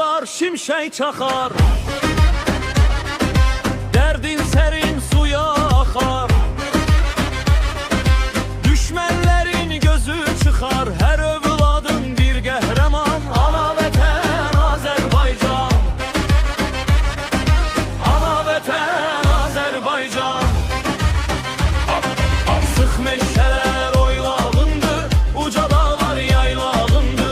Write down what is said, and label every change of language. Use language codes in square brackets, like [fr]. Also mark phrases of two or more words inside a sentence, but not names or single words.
[tr] şimşek çakar. Derdin serin suya akar. Düşmenlerin gözü çıkar. [az] Her övladın bir qəhrəman. Ana vətən Azərbaycan. Ana vətən Azərbaycan. Sıx meşələr oylağındır, uca dağlar yaylağındır.